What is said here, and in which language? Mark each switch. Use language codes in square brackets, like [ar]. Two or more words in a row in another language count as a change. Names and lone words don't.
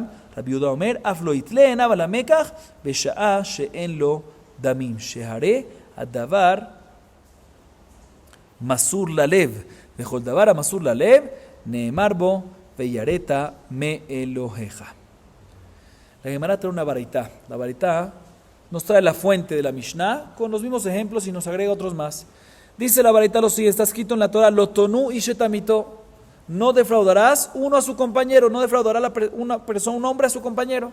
[he] רבי יהודה אומר, אף לא יתלה עיניו על המקח בשעה שאין לו דמים. שהרי הדבר מסור ללב, וכל דבר המסור ללב נאמר בו ויראת מאלוהיך. [es] La Gemara trae una baraitá. La baraitá nos trae la fuente de la Mishnah con los mismos ejemplos y nos agrega otros más. Dice la baraitá lo siguiente, está escrito en la Torah, [he] לא תונו איש את עמיתו, [es] no defraudarás uno a su compañero, no defraudará una persona, un hombre a su compañero.